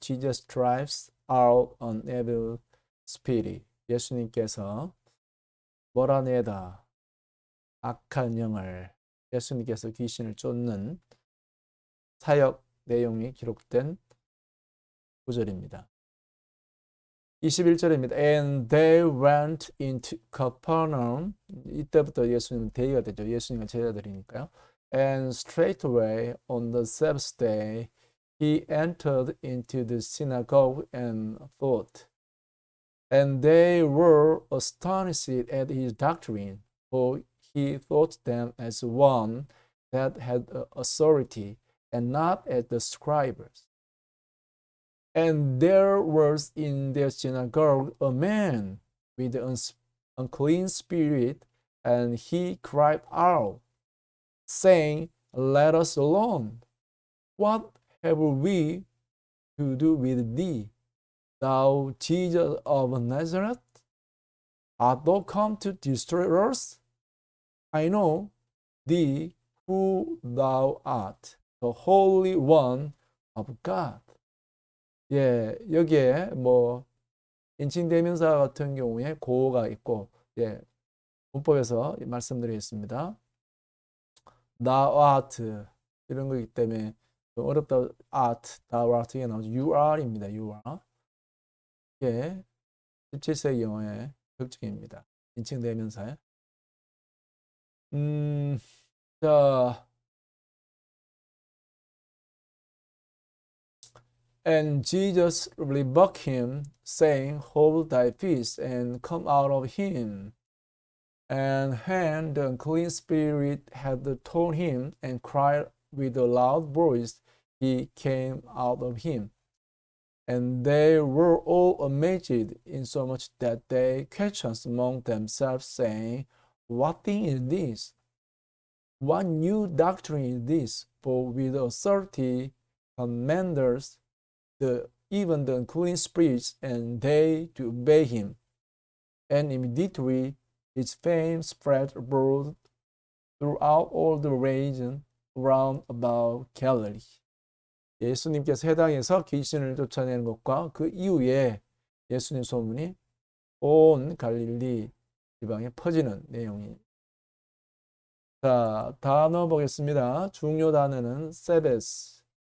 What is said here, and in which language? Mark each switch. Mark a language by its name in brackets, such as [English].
[English] Jesus drives out an evil spirit. [Korean] 예수님께서 몰아내다 악한 영을 예수님께서 귀신을 쫓는 사역 내용이 기록된 구절입니다. 21절입니다. [English] And they went into Capernaum. [Korean] 이때부터 예수님은 대의가 되죠. 예수님과 제자들이니까요. [English] And straightway on the Sabbath day he entered into the synagogue and taught. And they were astonished at his doctrine, for he taught them as one that had authority, and not as the scribes. And there was in their synagogue a man with an unclean spirit, and he cried out, saying, Let us alone. What have we to do with thee, thou Jesus of Nazareth? Art thou come to destroy us? I know thee who thou art, the Holy One of God. [Korean] 예, 여기에 뭐 인칭대명사 같은 경우에 고가 있고, 예, 문법에서 말씀드리겠습니다. thou art 이런 거기 때문에 좀 어렵다. art, thou art 이게 나오죠. you are입니다. you are. 예, 17세기 영어의 특징입니다. 인칭대명사에. [English] 자, and Jesus rebuked him, saying, Hold thy peace and come out of him. And when the unclean spirit had told him and cried with a loud voice, he came out of him. And they were all amazed, insomuch that they questioned among themselves, saying, What thing is this? What new doctrine is this? For with authority commanders even the unclean spirits, and they to obey him. And immediately his fame spread abroad throughout all the region round about Galilee. [Korean] 예수님께서 해당에서 귀신을 쫓아내는 것과 그 이후에 예수님 소문이 온 갈릴리 지방에 퍼지는 내용이. 자, 단어 보겠습니다. 중요 단어는 세베스.